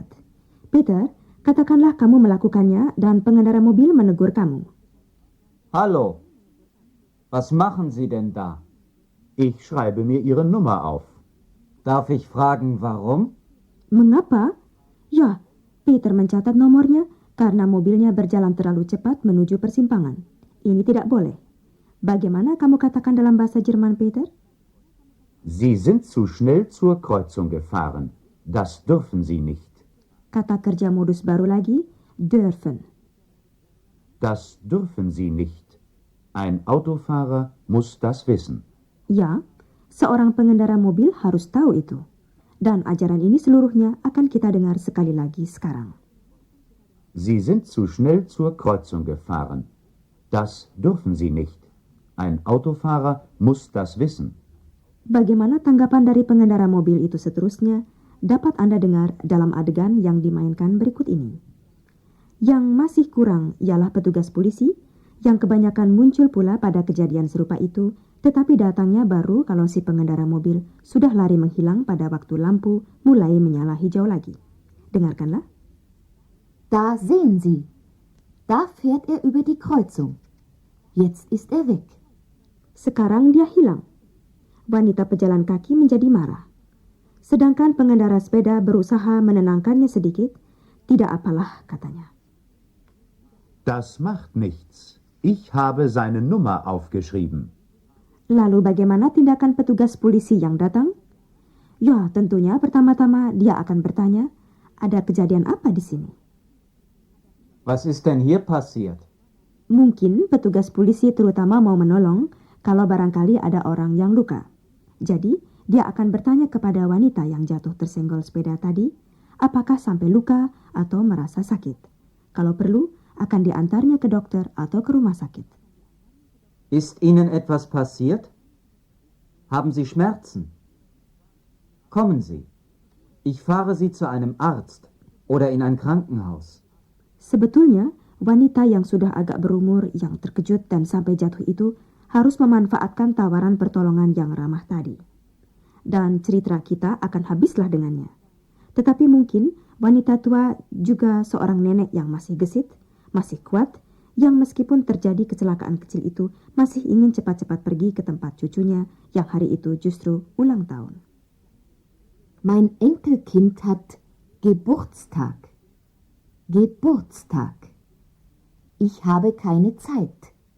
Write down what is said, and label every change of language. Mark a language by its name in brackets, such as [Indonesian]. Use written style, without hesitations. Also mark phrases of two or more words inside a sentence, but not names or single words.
[Indonesian] Peter, katakanlah kamu melakukannya dan pengendara mobil menegur kamu. [German] Hallo, was machen Sie denn da? Ich schreibe mir Ihre Nummer auf. Darf ich fragen, warum? [Indonesian] Mengapa? Ya, Peter mencatat nomornya karena mobilnya berjalan terlalu cepat menuju persimpangan. Ini tidak boleh. Bagaimana kamu katakan dalam bahasa Jerman, Peter? [German] Sie sind zu schnell zur Kreuzung gefahren. Das dürfen Sie nicht. [Indonesian] Kata kerja modus baru lagi, dürfen. [German] Das dürfen Sie nicht. Ein Autofahrer muss das wissen. [Indonesian] Ya, seorang pengendara mobil harus tahu itu. Dan ajaran ini seluruhnya akan kita dengar sekali lagi sekarang. [German] Sie sind zu schnell zur Kreuzung gefahren. Das dürfen Sie nicht. Ein Autofahrer muss das wissen. [Indonesian] Bagaimana tanggapan dari pengendara mobil itu seterusnya dapat Anda dengar dalam adegan yang dimainkan berikut ini. Yang masih kurang ialah petugas polisi yang kebanyakan muncul pula pada kejadian serupa itu, tetapi datangnya baru kalau si pengendara mobil sudah lari menghilang pada waktu lampu mulai menyala hijau lagi. Dengarkanlah. [German] Da sehen Sie. Da fährt er über die Kreuzung. Jetzt ist er weg. [Indonesian] Sekarang dia hilang. Wanita pejalan kaki menjadi marah. Sedangkan pengendara sepeda berusaha menenangkannya sedikit. Tidak apalah, katanya. [German] Das macht nichts. Ich habe seine Nummer aufgeschrieben. [Indonesian] Lalu bagaimana tindakan petugas polisi yang datang? Ya, tentunya pertama-tama dia akan bertanya, ada kejadian apa di sini? [German] Was ist denn hier passiert? [Indonesian] Mungkin petugas polisi terutama mau menolong kalau barangkali ada orang yang luka. Jadi, dia akan bertanya kepada wanita yang jatuh tersenggol sepeda tadi, apakah sampai luka atau merasa sakit. Kalau perlu, akan diantarnya ke dokter atau ke rumah sakit. [German] Ist Ihnen etwas passiert? Haben Sie Schmerzen? Kommen Sie. Ich fahre Sie zu einem Arzt oder in ein Krankenhaus. [Indonesian] Sebetulnya, wanita yang sudah agak berumur yang terkejut dan sampai jatuh itu harus memanfaatkan tawaran pertolongan yang ramah tadi. Dan cerita kita akan habislah dengannya. Tetapi mungkin wanita tua juga seorang nenek yang masih gesit, masih kuat, yang meskipun terjadi kecelakaan kecil itu masih ingin cepat-cepat pergi ke tempat cucunya yang hari itu justru ulang tahun. [German] Mein Enkelkind hat Geburtstag. Geburtstag. Ich habe keine Zeit.